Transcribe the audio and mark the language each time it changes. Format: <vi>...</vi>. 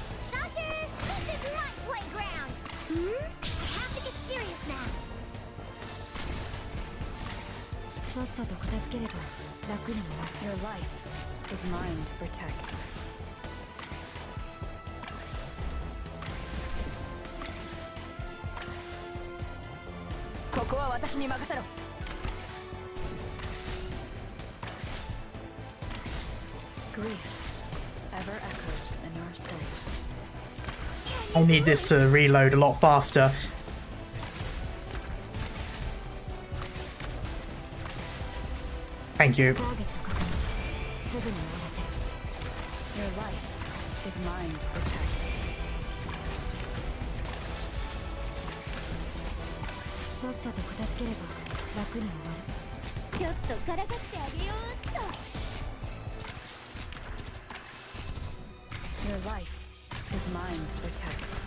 <en>Doctor, this is my playground. I have to get serious now.</en> <ja>さっさと片付ければ楽になる。</ja> <en>Your life is mine to protect.</en> <ja>ここは私に任せろ。</ja> <en>Grief ever echoes in our souls. I need this to reload a lot faster. Thank you.</en> <ja>ターゲット確認。すぐに終わらせる。</ja> <en>Your life is mine to protect.</en> <ja>さっさと片付ければ楽に終わる。ちょっとからかってあげようっと。</ja> <en>Your life is mine to protect.</en>